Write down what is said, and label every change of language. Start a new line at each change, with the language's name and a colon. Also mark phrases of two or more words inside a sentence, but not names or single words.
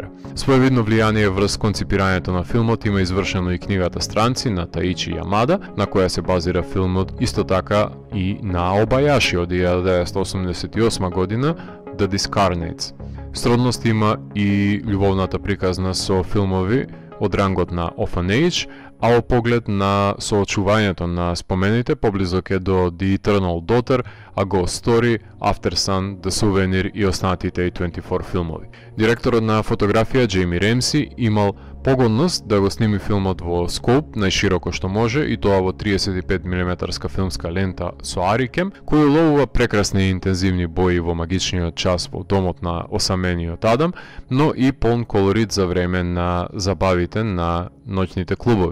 Macedonian: Своевидно влијание врз конципирањето на филмот има извршено и книгата Странци на Таичи Ямада, на која се базира филмот, исто така и на Обајаши од 1988 година The Discarnates. Сродност има и љубовната приказна со филмови од рангот на Orphanage, а во поглед на соочувањето на спомените поблизок е до The Eternal Daughter, A Ghost Story, After Sun, The Souvenir и останатите A24 филмови. Директорот на фотографија Джейми Ремси имал погодност да го сними филмот во скоп најшироко што може, и тоа во 35 мм филмска лента со Арикем, кој уловува прекрасни и интензивни бои во магичниот час во домот на осамениот Адам, но и полн колорит за време на забавите на ноќните клубови.